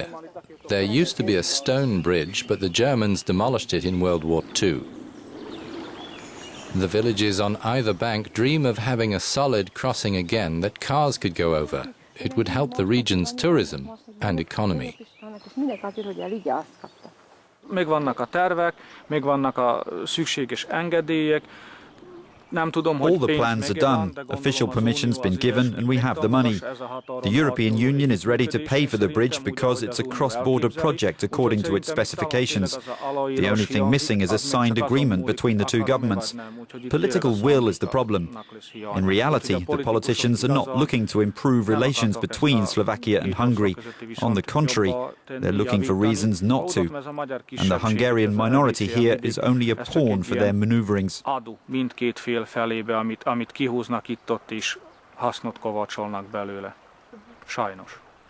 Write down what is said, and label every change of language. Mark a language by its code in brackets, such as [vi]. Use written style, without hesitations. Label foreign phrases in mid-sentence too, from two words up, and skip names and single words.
[en] There used to be a stone bridge, but the Germans demolished it in World War II. The villages on either bank dream of having a solid crossing again that cars could go over. It would help the region's tourism and economy. [hu] Megvannak a tervek, megvannak a szükséges engedélyek. [en] All the plans are done, official permission's been given, and we have the money. The European Union is ready to pay for the bridge because it's a cross-border project according to its specifications. The only thing missing is a signed agreement between the two governments. Political will is the problem. In reality, the politicians are not looking to improve relations between Slovakia and Hungary. On the contrary, they're looking for reasons not to. And the Hungarian minority here is only a pawn for their maneuverings. [hu] Felébe, amit kihúznak itt-ott is, hasznot kovácsolnak belőle. Sajnos.